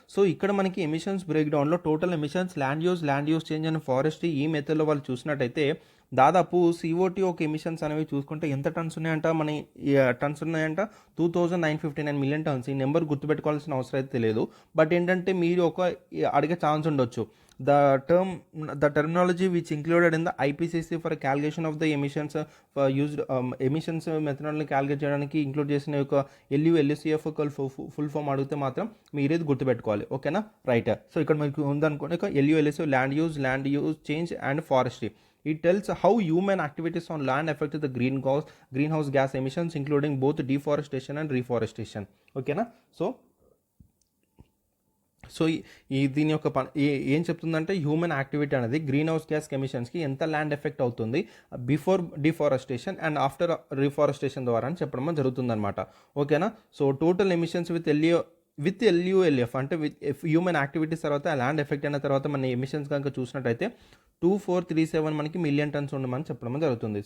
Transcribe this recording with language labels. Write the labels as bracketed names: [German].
[Telugu] So ఇక్కడ మనకి emissions బ్రేక్డౌన్లో total emissions land use change and forestry ఈ మెథడ్లో వాళ్ళు చూసినట్టయితే దాదాపు CO2 ఒక ఎమిషన్స్ అనేవి చూసుకుంటే ఎంత టన్స్ ఉన్నాయంట, మన టన్స్ ఉన్నాయంట 2959 మిలియన్ టన్స్. ఈ నెంబర్ గుర్తుపెట్టుకోవాల్సిన అవసరం అయితే లేదు. బట్ ఏంటంటే మీరు ఒక అడిగే ఛాన్స్ ఉండొచ్చు. [English] The terminology which included in the IPCC for a calculation of the emissions emissions methodology calculate [Telugu] చేయడానికి ఇంక్లూడ్ చేసిన ఒక LULUCF ఫుల్ ఫామ్ అడిగితే మాత్రం మీరు ఇది గుర్తుపెట్టుకోవాలి. ఓకేనా, రైట్. సో ఇక్కడ మీకు ఉందనుకోండి LULUCF land use change and forestry. [English] It tells how human activities on land affect the greenhouse gas emissions, including both deforestation and reforestation. [Telugu] ఓకేనా. సో ఈ దీని యొక్క ఏం చెప్తుందంటే హ్యూమన్ యాక్టివిటీ అనేది గ్రీన్ హౌస్ గ్యాస్ ఎమిషన్స్కి ఎంత ల్యాండ్ ఎఫెక్ట్ అవుతుంది before deforestation and after రిఫారెస్టేషన్ ద్వారా అని చెప్పడం జరుగుతుందన్నమాట. ఓకేనా. So total emissions with LULF అంటే విత్ హ్యూమన్ యాక్టివిటీస్ తర్వాత ల్యాండ్ ఎఫెక్ట్ అయిన తర్వాత మన ఎమిషన్స్ కనుక చూసినట్టయితే 2437 మనకి మిలియన్ టన్స్ ఉండమని చెప్పడం జరుగుతుంది.